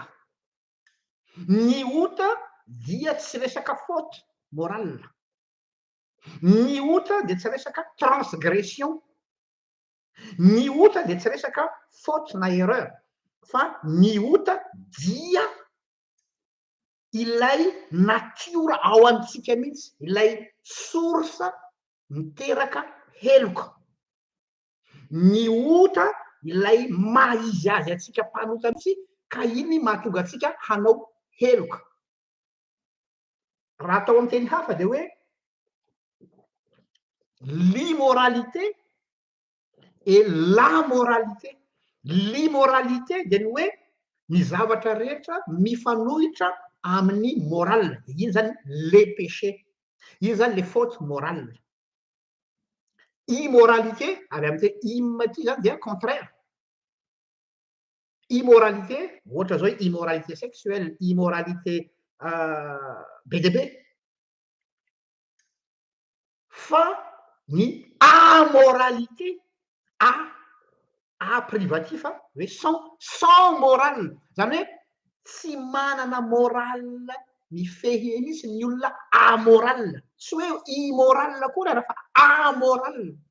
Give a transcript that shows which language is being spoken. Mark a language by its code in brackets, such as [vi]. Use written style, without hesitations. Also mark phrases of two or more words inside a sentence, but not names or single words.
[mg] Ny ota dia tsy resaka [fr] faute morale, [mg] ny ota de tsy resaka transgression, ny ota de tsy resaka faute na erreur, fa ny ota dia ilay natiora ao amintsika mihitsy, ilay source miteraka heloka. Ny ota ilay maha izy azy atsika mpanota mihitsy ka iny mahatonga atsika hanao heloka. Raha atao amin'ny teny hafa de hoe [fr] l'immoralité et la moralité. [mg] L'immoralité de ny hoe ny zavatra rehetra mifanohitra amin'ny morale, iny zany [fr] les péchés, [mg] iny zany [fr] les fautes morales. [mg] Immoralité avy amin'ny teny im ty zany dia contraire. Immoralité ohatra zao [fr] immoralité sexuelle, immoralité BDB, [mg] fa ny amoralité, [fr] a privatif [mg] hoe [fr] sans morale, [mg] zany hoe tsy manana morale mifehy mihitsy ny olona amoral, tsy hoe immoral koa raha fa amoral.